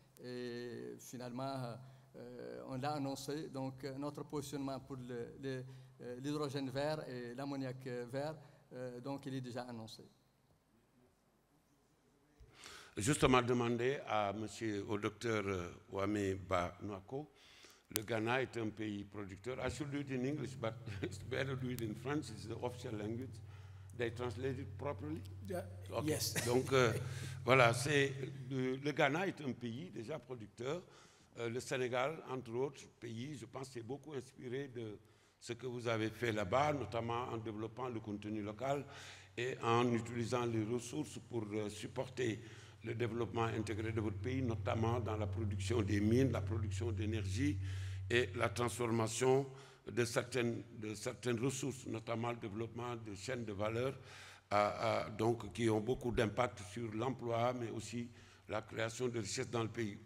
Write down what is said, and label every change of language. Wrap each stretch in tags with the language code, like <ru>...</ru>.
<fr>Et finalement, on l'a annoncé, donc notre positionnement pour l'hydrogène vert et l'ammoniac vert, donc il est déjà annoncé. Justement, demander au docteur Wame Ba Nwako. Le Ghana est un pays producteur.</fr> <en>I should do it in English, but it's better to do it in French. It's the official language. They translate it properly? Okay. Yes.</en> <fr>Donc, voilà, le Ghana est un pays déjà producteur. Le Sénégal, entre autres pays, je pense, s'est beaucoup inspiré de ce que vous avez fait là-bas, notamment en développant le contenu local et en utilisant les ressources pour supporter le développement intégré de votre pays, notamment dans la production des mines, la production d'énergie et la transformation de certaines ressources, notamment le développement de chaînes de valeur, donc, qui ont beaucoup d'impact sur l'emploi, mais aussi la création de richesses dans le pays.</fr>